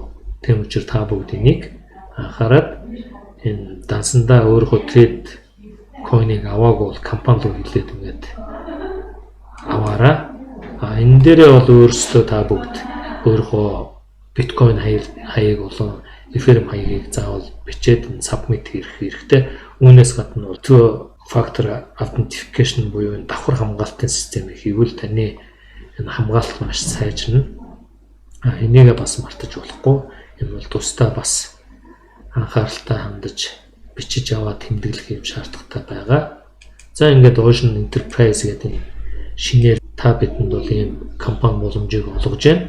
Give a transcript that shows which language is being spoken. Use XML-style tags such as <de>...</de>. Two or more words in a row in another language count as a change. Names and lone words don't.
<mn>Тийм учраас та бүгд энийг анхаарад энэ дансандаа өөрийнхөө</mn> <en>trade coin-</en> <mn>ыг аваагүй бол компани руу хэлээд ингээд аваарай. Энэ дээрээ бол өөрсдөө та бүгд өөрийнхөө биткойн хаяг болон Ethereum хаягийг заавал бичээд submit хийх хэрэгтэй. Үүнээс гадна</mn> <en>two factor authentication</en> <mn>буюу давхар хамгаалтын системийг хийвэл таны энэ хамгаалалт маш сайжирна. Энийг бас мартаж болохгүй. Энэ бол тусдаа бас анхааралтай хандаж бичиж аваад тэмдэглэх юм шаардлагатай байгаа. За ингээд Ocean Enterprise гэдэг шинээр та бидэнд бол ийм компани боломжийг олгож байна.</mn>